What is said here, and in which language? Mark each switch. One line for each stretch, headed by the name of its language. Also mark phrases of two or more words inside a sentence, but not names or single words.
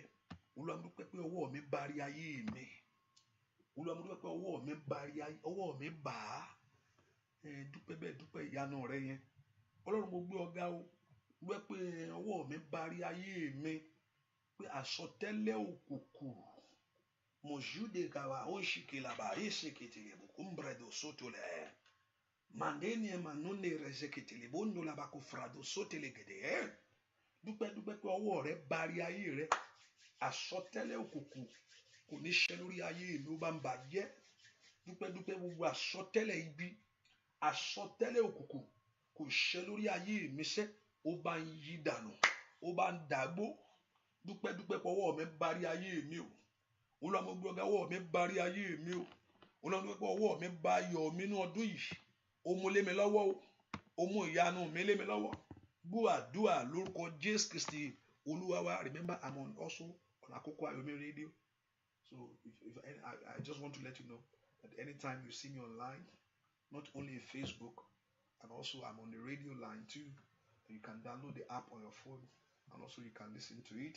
Yoruba: Olúwa mo dúpẹ́ pé ọwọ́ mi bari ayé mi. Olúwa mo dúpẹ́ pé ọwọ́ mi bà á. Dúpẹ́ bẹ́ẹ̀, dúpẹ́ ìyanu rẹ yẹn. Ọlọ́run mo gbé ọ̀gá o. Dúpẹ́ pé ọwọ́ mi bari ayé mi. Pé àsọtẹ́lẹ̀ òkùnkùn mojude kawa onshikilaba isekitile bukumbrado sotole mandeni manone rezekitile bondo laba kufrado sotele gede. Dúpẹ́ pé ọwọ́ rẹ bari ayé rẹ. Àsọtẹ́lẹ̀ òkùnkùn kò ní ṣẹ lórí ayé mi, ó bá ń bàjẹ́. Dúpẹ́ gbogbo àsọtẹ́lẹ̀ ibi, àsọtẹ́lẹ̀ òkùnkùn kò ṣẹ lórí ayé mi sẹ́, ó bá ń yí dànù, ó bá ń dàgbò. Dúpẹ́ pé ọwọ́ mi bari ayé mi o. Olúwa mo gbé ọ̀gá, ọwọ́ mi bari ayé mi o. Olúwa mo gbé pé ọwọ́ mi bá ayọ̀ mi ní ọdún yìí. Ó mú lé mi lọ́wọ́ o. Ó mú ìyanu mi lé mi lọ́wọ́. Gbọ́ àdúrà lórúkọ Jésù Kristi Olúwa wa.
English: Remember, I'm also on Akoko Ayomi Radio. So I just want to let you know that anytime you see me online, not only in Facebook, and also I'm on the radio line too. You can download the app on your phone, and also you can listen to it.